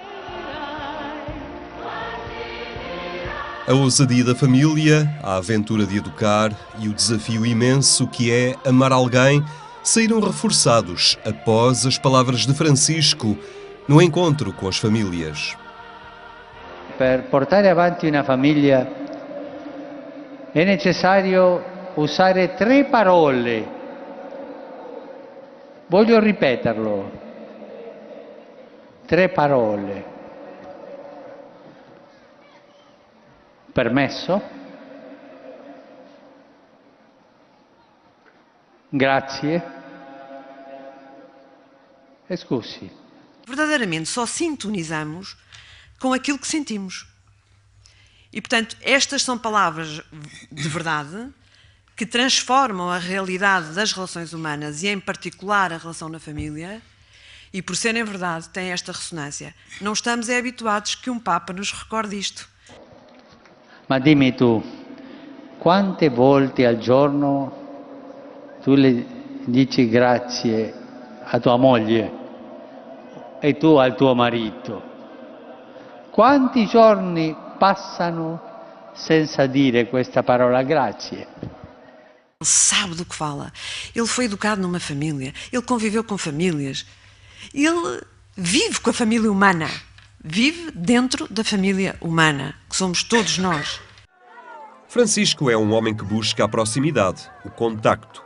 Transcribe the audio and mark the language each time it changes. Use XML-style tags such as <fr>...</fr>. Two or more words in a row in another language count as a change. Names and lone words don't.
<pt>A ousadia da família, a aventura de educar e o desafio imenso que é amar alguém saíram reforçados após as palavras de Francisco no encontro com as famílias.</pt> <it>Per portare avanti una famiglia è necessario usare 3 parole. Voglio ripeterlo. 3 parole. Permesso, grazie e scusi.</it> <pt>Verdadeiramente só sintonizamos com aquilo que sentimos. E, portanto, estas são palavras de verdade que transformam a realidade das relações humanas e, em particular, a relação na família, e, por serem verdade, têm esta ressonância. Não estamos habituados que um Papa nos recorde isto.</pt> <it>Ma dimmi tu, quante volte al giorno tu le dici grazie a tua moglie e tu al tuo marito? Quanti giorni passano senza dire questa parola grazie?</it> <pt>Ele sabe do que fala, ele foi educado numa família, ele conviveu com famílias, ele vive com a família humana. Vive dentro da família humana, que somos todos nós. Francisco é um homem que busca a proximidade, o contacto.</pt>